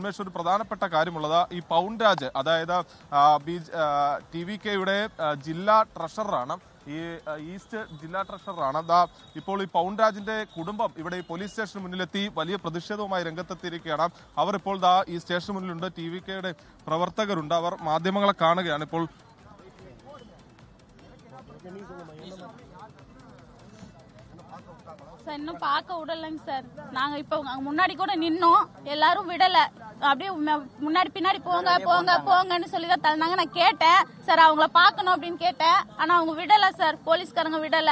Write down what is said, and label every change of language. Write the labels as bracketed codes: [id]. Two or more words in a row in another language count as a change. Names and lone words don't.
[ml] ഉന്മേഷ്, ഒരു പ്രധാനപ്പെട്ട കാര്യമുള്ളത്, ഈ പൗൺ രാജ്, അതായത് TVKയുടെ ജില്ലാ ട്രഷററാണ്, ഈ ഈസ്റ്റ് ജില്ലാ ട്രഷററാണ്. ഇപ്പോൾ ഈ പൗൺ രാജിന്റെ കുടുംബം ഇവിടെ ഈ പോലീസ് സ്റ്റേഷന് മുന്നിലെത്തി വലിയ പ്രതിഷേധവുമായി രംഗത്തെത്തിയിരിക്കുകയാണ്. അവർ ഇപ്പോൾ ഈ സ്റ്റേഷന് മുന്നിലുണ്ട്. TVKയുടെ പ്രവർത്തകരുണ്ട്. അവർ മാധ്യമങ്ങളെ കാണുകയാണ് ഇപ്പോൾ. [ta] சார் இன்னும் பார்க்க விடலைங்க சார். நாங்க இப்போ முன்னாடி கூட நின்னோம், எல்லாரும் விடல. அப்படியே முன்னாடி பின்னாடி போங்க போங்க போங்கன்னு சொல்லி தான் தள்ளினாங்க. நான் கேட்டேன் சார், அவங்கள பார்க்கணும் அப்படின்னு கேட்டேன். ஆனா அவங்க விடல சார், போலீஸ்காரங்க விடல.